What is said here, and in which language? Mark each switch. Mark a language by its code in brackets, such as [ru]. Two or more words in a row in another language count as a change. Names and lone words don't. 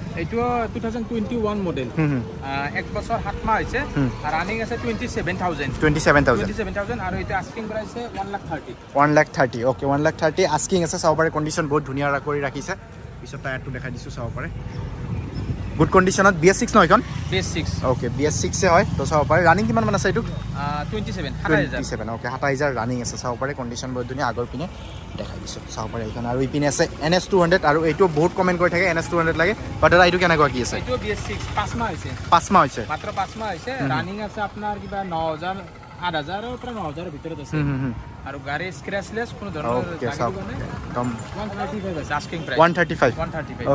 [as] এইটো 2021 মডেল 1 বছৰ 7 মাহ হৈছে আৰু ৰানিং আছে 27000 আৰু এটা [en] asking price [as] আছে 130 ওকে 130 আস্কিং আছে চাব পাৰে কন্ডিশন বহুত ধুনীয়া কৰি ৰাখিছে পিছত টায়াৰটো দেখাই দিছো চাব পাৰে [en] good conditionত [as] BS6 ন এইখন BS6 ওকে BS6 এ হয় তো চাব পাৰে ৰানিং কিমান মান আছে এইটো 27 ওকে 27000 ৰানিং আছে চাব পাৰে কন্ডিশন বহুত ধুনীয়া আগৰ পিনে দেখাই দিছো চাব পাৰে এইখন আৰু ইপিনে আছে NS200 আৰু এইটো বহুত কমেন্ট কৰি থাকে NS200 লাগে বাট দাদা এইটো কেনেকুৱা কি আছে এইটো BS6 5 মাহ হৈছে মাত্ৰ 5 মাহ হৈছে ৰানিং আছে আপোনাৰ কিবা 9000 8000 ৰ পৰা 9000 ৰ ভিতৰত আছে আৰু গাড়ী স্ক্ৰ্যাচলেছ কোনো ধৰণৰ গাড়ী নাই একদম 135 আছে [en] asking price [as] 135